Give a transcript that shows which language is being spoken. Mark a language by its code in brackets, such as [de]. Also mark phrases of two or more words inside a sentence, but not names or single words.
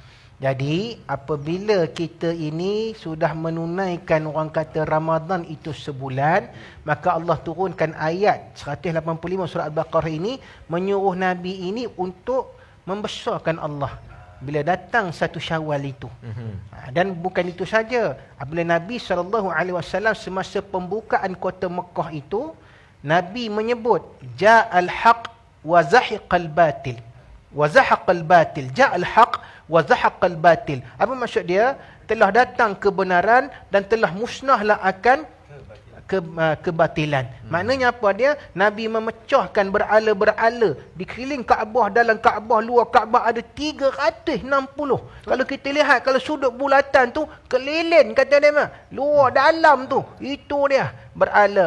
[ms] Jadi apabila kita ini sudah menunaikan orang kata Ramadan itu sebulan, maka Allah turunkan ayat 185 surah Al-Baqarah ini menyuruh Nabi ini untuk membesarkan Allah bila datang satu Syawal itu. Dan bukan itu saja. Apabila Nabi SAW semasa pembukaan kota Mekah itu, Nabi menyebut [ar] جاء الحق وزهق الباطل. وزهق الباطل. جاء الحق وزهق الباطل. [ms] Apa maksud dia? Telah datang kebenaran dan telah musnahlah akan kebatilan. Maknanya apa dia? Nabi memecahkan berala-berala di keliling Kaabah, dalam Kaabah, luar Kaabah ada 360. Kalau kita lihat, kalau sudut bulatan tu keliling kata dia mah, luar dalam tu, itu dia berhala.